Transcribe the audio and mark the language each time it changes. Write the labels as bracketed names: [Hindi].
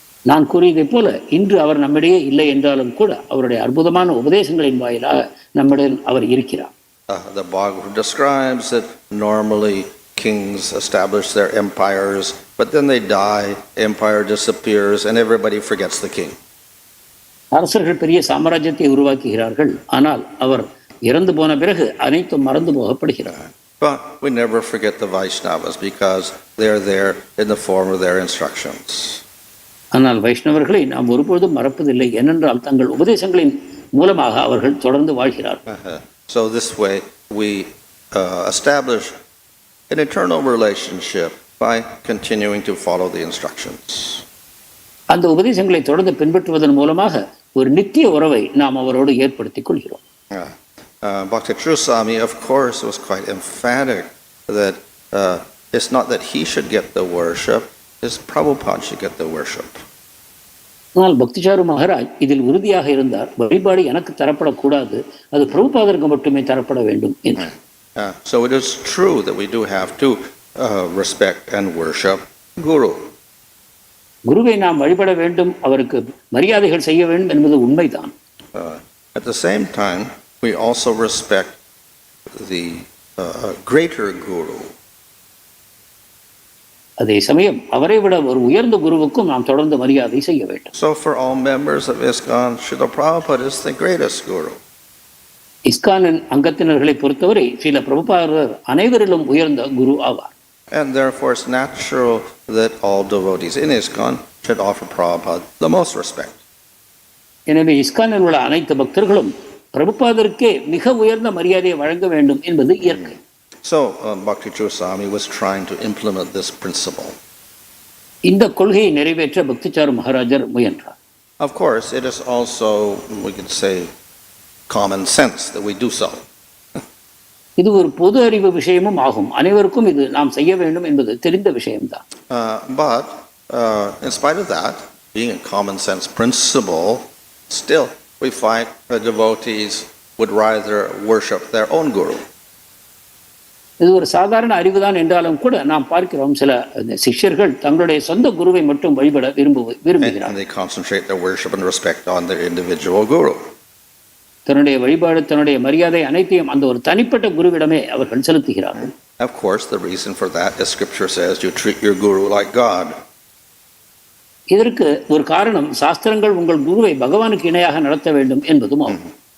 [Tamil] நான் கூறியதைப் போல இன்று அவர் நம்மிடையே இல்லை என்றாலும் கூட அவருடைய அற்புதமான உபதேசங்களின் வாயிலாக நம்மிடம் அவர் இருக்கிறார். [English] The bhago describes that normally kings establish their empires, but then they die, empire disappears, and everybody forgets the king. [Tamil] அரசர்கள் பெரிய சாம்ராஜ்யத்தை உருவாக்குகிறார்கள், ஆனால் அவர் இறந்து போன பிறகு அனைத்தும் மறந்து போகப்படுகிறார். [English] But we never forget the Vaishnavas because they are there in the form of their instructions. [Tamil] ஆனால் வைஷ்ணவர்களை நாம் ஒருபொழுதும் மறப்பதில்லை, ஏனென்றால் தங்கள் உபதேசங்களின் மூலமாக அவர்கள் தொடர்ந்து வாழ்கிறார்கள். [English] So this way we establish an eternal relationship by continuing to follow the instructions. [Tamil] அந்த உபதேசங்களை தொடர்ந்து பின்பற்றுவதன் மூலமாக ஒரு நித்திய உறவை நாம் அவரோடு ஏற்படுத்திக் கொள்கிறோம். [English] Bhakti Swami, of course, was quite emphatic that it's not that he should get the worship, it's Prabhupada should get the worship. [Tamil] ஆனால் பக்திச்சாரு மகாராஜ் இதில் உறுதியாக இருந்தார், வழிபாடு எனக்கு தரப்படக்கூடாது, அது பிரபுபாதருக்கு மட்டுமே தரப்பட வேண்டும் என்று. [English] So it is true that we do have to respect and worship Guru. [Tamil] குருவை நாம் வழிபட வேண்டும், அவருக்கு மரியாதைகள் செய்ய வேண்டும் என்பது உண்மைதான். [English] At the same time, we also respect the greater Guru. [Tamil] அதே சமயம் அவரை விட ஒரு உயர்ந்த குருவுக்கும் நாம் தொடர்ந்து மரியாதை செய்ய வேண்டும். [English] So for all members of ISKCON, Srila Prabhupada is the greatest guru. [Tamil] இஸ்கானின் அங்கத்தினர்களை பொறுத்தவரை ஸ்ரீல பிரபுபாதர் அனைவரிலும் உயர்ந்த குரு ஆவார். [English] And therefore it's natural that all devotees in ISKCON should offer Prabhupada the most respect. [Tamil] எனவே இஸ்கானில் உள்ள அனைத்து பக்தர்களும் பிரபுபாதருக்கே மிக உயர்ந்த மரியாதையை வழங்க வேண்டும் என்பது இயற்கை. [English] So Bhakti Swami was trying to implement this principle. [Tamil] இந்த கொள்கையை நிறைவேற்ற பக்திச்சாரு மகாராஜர் முயன்றார். [English] Of course, it is also, we could say, common sense that we do so. [Tamil] இது ஒரு பொது அறிவு விஷயமும் ஆகும். அனைவருக்கும் இது நாம் செய்ய வேண்டும் என்பது தெரிந்த விஷயம்தான். [English] But in spite of that, being a common sense principle, still we find the devotees would rather worship their own guru. [Tamil] இது ஒரு சாதாரண அறிவுதான் என்றாலும் கூட நாம் பார்க்கிறோம் சில சிஷ்யர்கள் தங்களுடைய சொந்த குருவை மட்டும் வழிபட விரும்புகிறார்கள். [English] And they concentrate their worship and respect on their individual guru. [Tamil] தன்னுடைய வழிபாடு தன்னுடைய மரியாதை அனைத்தையும் அந்த ஒரு தனிப்பட்ட குருவிடமே அவர்கள் செலுத்துகிறார்கள். [English] Of course, the reason for that is Scripture says you treat your guru like God. [Tamil] இதற்கு ஒரு காரணம் சாஸ்திரங்கள் உங்கள் குருவை பகவானுக்கு இணையாக நடத்த வேண்டும் என்பதும் ஆகும்.